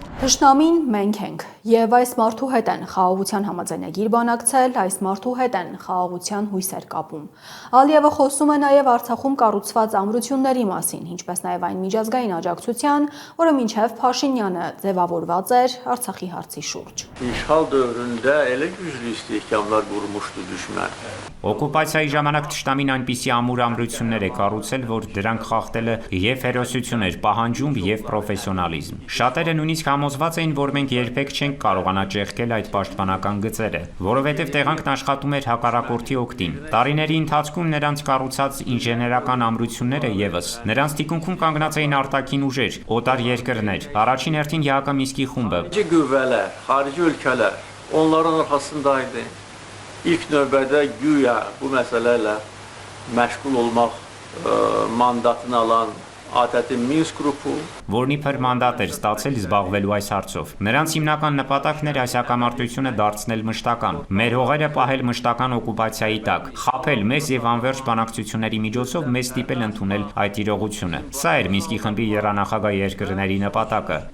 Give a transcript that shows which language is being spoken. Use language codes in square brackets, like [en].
[hy] Թշնամին մենք ենք, եւ այս մարդու հետ են խաղաղության համաձայնագիր բանակցել, այս մարդու հետ են խաղաղության հույսեր կապում։ Ալիևը խոսում է նաեւ Արցախում կառուցված ամրությունների մասին, ինչպես նաեւ այն միջազգային աջակցության, որը մինչև Փաշինյանը ձևավորված էր Արցախի հարցի շուրջ։ [az] İşğal dövründə elə güclü istehkamlar qurmuşdu düşmən. [hy] Օկուպացիայի ժամանակ թշնամին այնպիսի ամուր ամրություններ է կառուցել, որ դրանք խախտելը եւ հերոսություն էր պահանջում եւ պրոֆեսիոնալիզմ։ Շատերը նույնիսկ համոզված էին, որ մենք երբեք չենք կարողանա ճեղքել այդ պաշտպանական գծերը, որովհետեւ տեղանքն աշխատում էր հակառակորդի օգտին։ Տարիների ընթացքում նրանց կառուցած ինժեներական ամրությունները եւս նրանց թիկունքում կանգնած էին արտաքին ուժեր, օտար երկրներ, առաջին հերթին ՀԱԿ Միսկի խումբը։ [az] Xarici qüvvələr, xarici ölkələr onların arxasındaydı. İlk növbədə güya bu məsələlə məşğul olmaq mandatını alan ATƏT- [hy] ի [az] Minsk qrupu, [hy] որն իբր մանդատ էր ստացել զբաղվելու այս հարցով։ Նրանց հիմնական նպատակն էր այս հակամարտությունը դարձնել մշտական, մեր հողերը պահել մշտական օկուպացիայի տակ, խաբել մեզ եւ անվերջ բանակցությունների միջոցով մեզ ստիպել ընդունել այդ իրողությունը։ Սա էր Մինսկի խմբի եռանախագահ երկրների նպատակը,